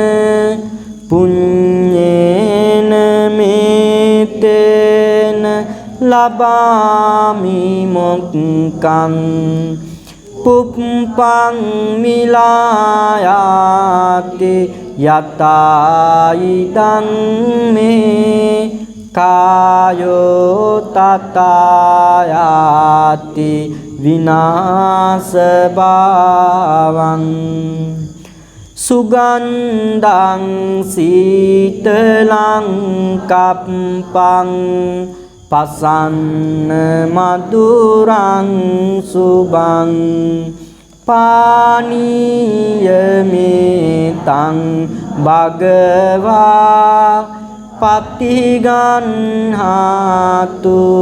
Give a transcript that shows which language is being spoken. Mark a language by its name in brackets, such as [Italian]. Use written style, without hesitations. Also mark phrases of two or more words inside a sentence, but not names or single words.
[Pali] පුඤ්ඤේන මේතේන ලබාමි මොක්ඛං පුප්පං මිලායාති යතයිදං මේ කායෝ තතයාති විනාශ භාවං සුගන්ධං සීතලං කප්පං පසන්න මధుරං සුභං පානීයමෙතං භගවා පතිගන්හාතු